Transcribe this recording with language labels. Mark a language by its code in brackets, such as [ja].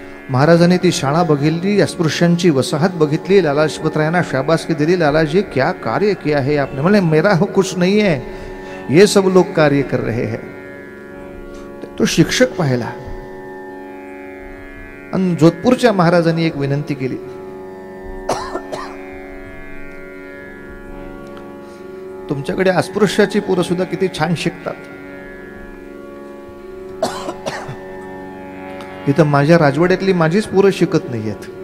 [mr] महाराजांनी ती शाळा बघितली, अस्पृश्यांची वसाहत बघितली, लाला लजपत राय यांना शाबासकी दिली. [hi] लालाजी क्या कार्य किया है आपने. बोले मेरा हो कुछ नहीं है, ये सब लोग कार्य कर रहे हैं. [mr] तो शिक्षक पाहिला आणि जोधपूरच्या महाराजांनी एक विनंती केली. तुमच्याकडे अस्पृश्याची पोरं सुद्धा किती छान शिकतात, इथं माझ्या राजवाड्यातली माझीच पोरं शिकत नाहीयेत.